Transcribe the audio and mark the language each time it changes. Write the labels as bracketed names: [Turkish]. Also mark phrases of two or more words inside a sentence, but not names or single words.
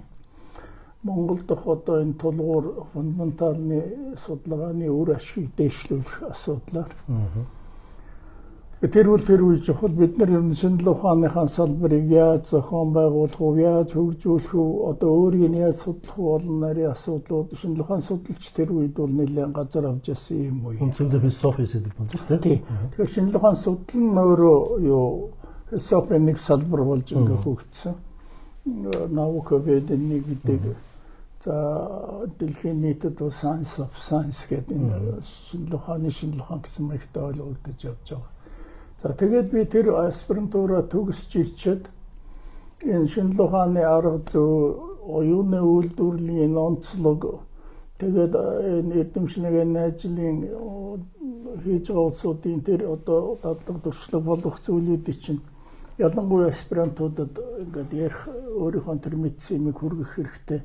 [Mongolian] Монгол дахь одоо энэ тулгуур фундаменталны судалгааны үр ашгийг дээшлүүлэх асуудлаар тэр үе чухал бид нар шинжлэх ухааныхаа салбарыг яаж зохион байгуулах вэ, яаж хөгжүүлэх вэ, одоо өөрийг нь яаж судлах вэ болон нарийн асуудлууд шинжлэх ухааны судалж тэр үед бол нэлээд газар авч ясан юм уу. Үндсэндээ философи сэдв болж байна тийм. Тэгэхээр шинжлэх ухааны судлал нь өөрөө юу философийн нэг салбар болж ингээ хөгжсөн. Наука гэдэг нэг гэдэг за дэлхийн нийтэд бол [English] science of science [Mongolian] гэдэг шинжлэх ухааны гэсэн маягтай ойлгогдож явж байгаа. За тэгээд би тэр аспирантура төгсөж ирчээд энэ шинжлэх ухааны арга зүй, оюуны үйлдвэрлэлийн онцлог тэгээд энэ эрдэмшлэгийн ажлын хийж байгаа улсуудын тэр одоо дадлаг туршлага болгох зүйлүүдийг чинь ялангуяа аспирантуудад ингээд ярих өөрийнхөө тэр мэдсэн юмыг хүргэх хэрэгтэй.